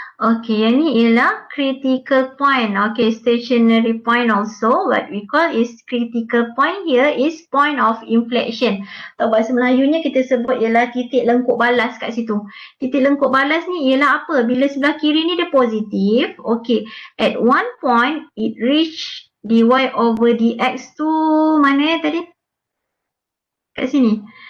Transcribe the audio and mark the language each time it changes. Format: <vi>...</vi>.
<ms>Okay, yang ni ialah critical point.</ms> <en>Okay, stationary point also what we call is critical point here is point of inflection.</en> <ms>Atau bahasa Melayunya kita sebut ialah titik lengkuk balas kat situ. Titik lengkuk balas ni ialah apa? Bila sebelah kiri ni dia positif.</ms> <en>Okay, at one point it reach dy over dx</en> <ms>tu mana tadi? Kat sini.</ms>